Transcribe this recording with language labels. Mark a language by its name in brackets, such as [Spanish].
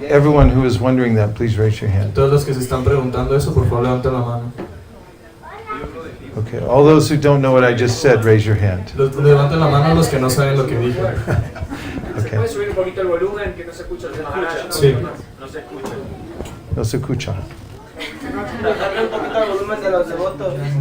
[English] Everyone who is wondering that, please raise your hand. [Spanish] Todos los que se están preguntando eso, por favor levanten la mano. [English] Okay, all those who don't know what I just said, raise your hand. [Spanish] Levanten la mano los que no saben lo que dije. Okay. ¿Puede subir un poquito el volumen que no se escucha? Sí. No se escucha. No se escucha. Bajarle un poquito el volumen de los devotos.